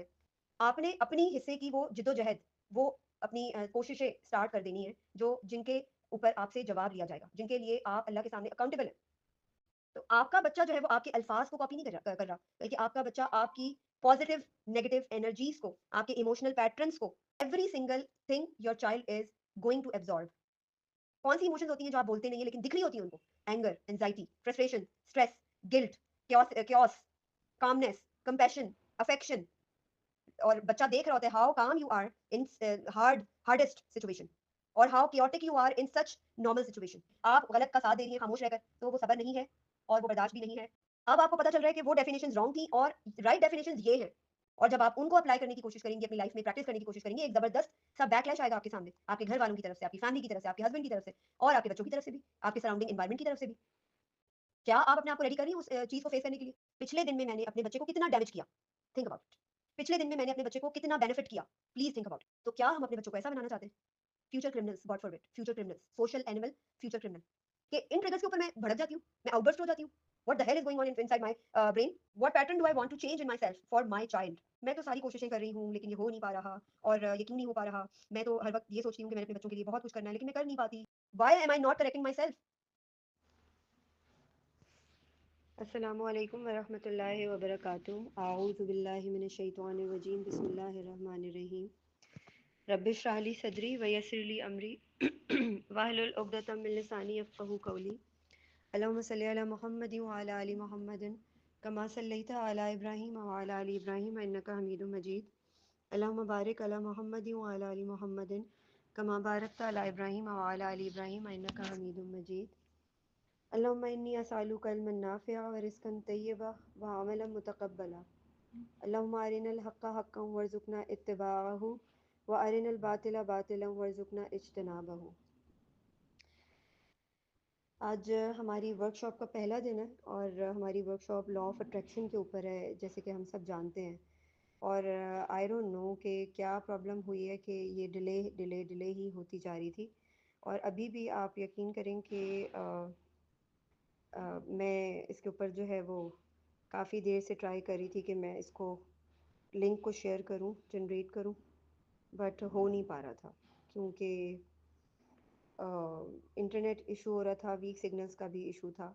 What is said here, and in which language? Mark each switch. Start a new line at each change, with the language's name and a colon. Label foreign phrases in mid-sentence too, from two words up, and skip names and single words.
Hindi: आपने अपनी हिस्से की वो जिद्दोजहद, वो अपनी कोशिशें स्टार्ट कर देनी है, जो जिनके ऊपर आपसे जवाब लिया जाएगा, जिनके लिए आप अल्लाह के सामने अकाउंटेबल हैं। तो आपका बच्चा जो है वो आपके अल्फाज़ को कॉपी नहीं कर रहा, बल्कि आपका बच्चा आपकी
English: positive, negative energies
Hindi: को, आपके
English: emotional patterns
Hindi: को,
English: every single thing your child is going to absorb.
Hindi: कौन-सी इमोशंस होती हैं जो आप बोलते नहीं हैं लेकिन दिख रही होती हैं उनको?
English: Anger, anxiety, frustration, stress, guilt, chaos, calmness, compassion, affection.
Hindi: और बच्चा देख रहा होता है
English: how calm you are in hardest situation और how chaotic you are in such normal situation.
Hindi: आप गलत का साथ दे रही हैं खामोश रहकर, तो वो सब्र नहीं है और वो बर्दाश्त भी नहीं है। अब आपको पता चल रहा है कि वो
English: definitions wrong
Hindi: थी और
English: right definitions
Hindi: ये हैं। और जब आप उनको अप्लाई करने की कोशिश करेंगी, अपनी लाइफ में प्रैक्टिस करने की कोशिश करेंगी, एक जबरदस्त सा बैकलैश आएगा आपके सामने, आपके घर वालों की तरफ से, आपकी फैमिली की तरफ से, आपके हस्बैंड की तरफ से और आपके बच्चों की तरफ से भी, आपके
English: surrounding environment
Hindi: की तरफ से भी। क्या आप अपने आप को रेडी कर रही हैं उस चीज़ को फेस करने के लिए? पिछले दिन में मैंने अपने बच्चे को कितना डैमेज किया?
English: think about it.
Hindi: पिछले दिन में मैंने अपने बच्चे को कितना बेनिफिट किया?
English: Please think about it.
Hindi: तो क्या हम अपने बच्चों को ऐसा बनाना चाहते हैं?
English: future criminals, God forbid, future criminals, social animal, future criminal.
Hindi: कि इन ट्रिगर्स के ऊपर मैं भड़क जाती हूँ, मैं आउटबर्स्ट हो जाती हूँ।
English: What the hell is going on inside my brain? What pattern do I want to change in my self for my child?
Hindi: मैं तो सारी कोशिशें कर रही हूँ, लेकिन ये हो नहीं पा रहा और ये क्यों नहीं हो पा रहा? मैं तो हर वक़्त ये सोचती हूँ कि मैंने अपने बच्चों के लिए बहुत कुछ करना है, लेकिन मैं कर नहीं पाती।
English: Why am I not correcting my self?
Arabic: السلام عليكم ورحمة الله وبركاته. أعوذ بالله من الشيطان الرجيم. بسم الله الرحمن الرحيم. رب اشرح لي صدري ويسر لي أمري واحلل عقدة من لساني يفقهوا قولي. اللهم صل على محمد وعلى آل محمد كما صليت على إبراهيم وعلى آل إبراهيم إنك حميد مجيد. اللهم بارك على محمد وعلى آل محمد كما باركت على إبراهيم وعلى آل إبراهيم إنك حميد مجيد. اللهم إني أسألك علما نافعا ورزقا طيبا وعملا متقبلا. اللهم أرنا الحق حقا وارزقنا اتباعه وأرنا الباطل باطلا وارزقنا اجتنابه.
Hindi: आज हमारी वर्कशॉप का पहला दिन है और हमारी वर्कशॉप
English: law of attraction
Hindi: के ऊपर है, जैसे कि हम सब जानते हैं। और
English: I don't know
Hindi: कि क्या प्रॉब्लम हुई है कि ये डिले ही होती जा रही थी। और अभी भी आप यकीन करें कि मैं इसके ऊपर जो है वो काफ़ी देर से ट्राई कर रही थी कि मैं इसको लिंक को शेयर करूं, जनरेट करूं, बट हो नहीं पा रहा था क्योंकि
English: internet issue
Hindi: हो रहा था,
English: weak signals
Hindi: का भी इशू था।